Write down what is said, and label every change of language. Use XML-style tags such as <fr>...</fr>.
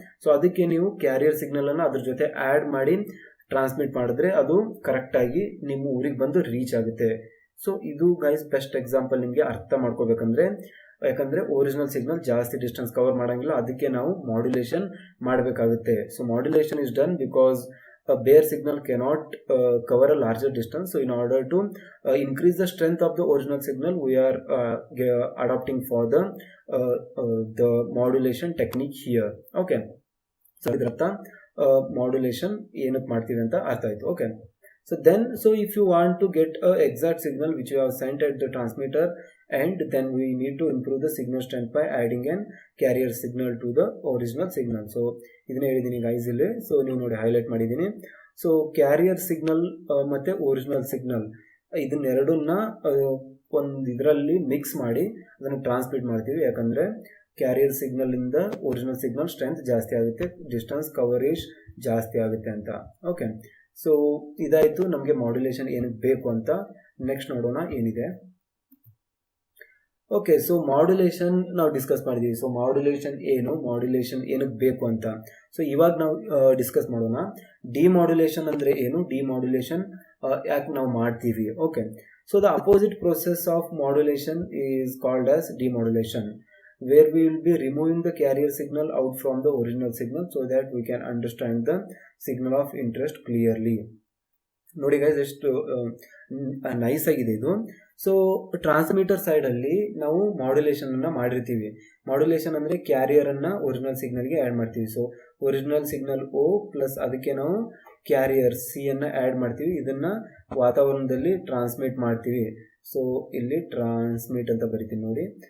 <kn>So ಅದಕ್ಕೆ ನೀವು carrier ಸಿಗ್ನಲನ್ನು ಅದ್ರ ಜೊತೆ ಆ್ಯಡ್ ಮಾಡಿ ಟ್ರಾನ್ಸ್ಮಿಟ್ ಮಾಡಿದ್ರೆ ಅದು ಕರೆಕ್ಟಾಗಿ ನಿಮ್ಮ ಊರಿಗೆ ಬಂದು ರೀಚ್ ಆಗುತ್ತೆ. ಸೊ ಇದು ಗೈಸ್ ಬೆಸ್ಟ್ ಎಕ್ಸಾಂಪಲ್. ನಿಮಗೆ ಅರ್ಥ ಮಾಡ್ಕೋಬೇಕಂದ್ರೆ ಯಾಕಂದರೆ ಒರಿಜಿನಲ್ ಸಿಗ್ನಲ್ ಜಾಸ್ತಿ ಡಿಸ್ಟೆನ್ಸ್ ಕವರ್ ಮಾಡೋಂಗಿಲ್ಲ, ಅದಕ್ಕೆ ನಾವು ಮಾಡ್ಯುಲೇಷನ್ ಮಾಡಬೇಕಾಗುತ್ತೆ.</kn> <en>So modulation is done because a bare signal cannot cover a larger distance. So in order to increase the strength of the original signal, we are adopting for the modulation technique here.</en> <kn>Okay, so idrarಥ modulation ಏನಕ್ಕೆ ಮಾಡ್ತೀವಿ ಅಂತ ಅರ್ಥ ಆಯ್ತು.</kn> <en>Okay, so if you want to get a exact signal which you have sent at the transmitter, and then we need to improve the signal strength by adding an carrier signal to the original signal.</en> <kn>So ಇದನ್ನ ಹೇಳಿದ್ದೀನಿ guys ಇಲ್ಲಿ. So ನೀವು ನೋಡಿ highlight ಮಾಡಿದ್ದೀನಿ. So carrier signal ಮತ್ತು original signal ಇದನ್ನೆರಡನ್ನ ಒಂದು ಇದರಲ್ಲಿ mix ಮಾಡಿ ಅದನ್ನು ಟ್ರಾನ್ಸ್ಮಿಟ್ ಮಾಡ್ತೀವಿ. ಯಾಕಂದರೆ ಕ್ಯಾರಿಯರ್ ಸಿಗ್ನಲಿಂದ ಒರಿಜಿನಲ್ ಸಿಗ್ನಲ್ ಸ್ಟ್ರೆಂತ್ ಜಾಸ್ತಿ ಆಗುತ್ತೆ, ಡಿಸ್ಟೆನ್ಸ್ ಕವರೇಜ್ ಜಾಸ್ತಿ ಆಗುತ್ತೆ ಅಂತ. ಓಕೆ, ಸೊ ಇದಾಯಿತು ನಮಗೆ ಮಾಡ್ಯುಲೇಷನ್ ಏನಕ್ಕೆ ಬೇಕು ಅಂತ. ನೆಕ್ಸ್ಟ್ ನೋಡೋಣ ಏನಿದೆ. ಓಕೆ, ಸೊ ಮಾಡ್ಯುಲೇಷನ್ ನಾವು ಡಿಸ್ಕಸ್ ಮಾಡಿದ್ದೀವಿ. ಸೊ ಮಾಡ್ಯುಲೇಷನ್ ಏನಕ್ಕೆ ಬೇಕು ಅಂತ. ಸೊ ಇವಾಗ ನಾವು ಡಿಸ್ಕಸ್ ಮಾಡೋಣ. ಡಿಮಾಡ್ಯುಲೇಷನ್ ಅಂದರೆ ಏನು, ಡಿಮಾಡ್ಯುಲೇಷನ್ ಯಾಕೆ ನಾವು ಮಾಡ್ತೀವಿ.</kn> <en>Okay, so the opposite process of modulation is called as demodulation, where we will be removing the carrier signal out from the original signal so that we can understand the signal of interest clearly.</en> <kn>ನೋಡಿ guys ಎಷ್ಟು nice ಆಗಿದೆ ಇದು. So transmitter ಸೈಡಲ್ಲಿ ನಾವು ಮಾಡ್ಯುಲೇಷನನ್ನು ಮಾಡಿರ್ತೀವಿ. Modulation ಅಂದರೆ ಕ್ಯಾರಿಯರನ್ನು original ಸಿಗ್ನಲ್ಗೆ add ಮಾಡ್ತೀವಿ. So original signal O plus ಅದಕ್ಕೆ ನಾವು ಕ್ಯಾರಿಯರ್ C ಆ್ಯಡ್ ಮಾಡ್ತೀವಿ. ಇದನ್ನು ವಾತಾವರಣದಲ್ಲಿ ಟ್ರಾನ್ಸ್ಮಿಟ್ ಮಾಡ್ತೀವಿ. ಸೊ ಇಲ್ಲಿ ಟ್ರಾನ್ಸ್ಮಿಟ್ ಅಂತ ಬರಿತೀನಿ ನೋಡಿ.</kn>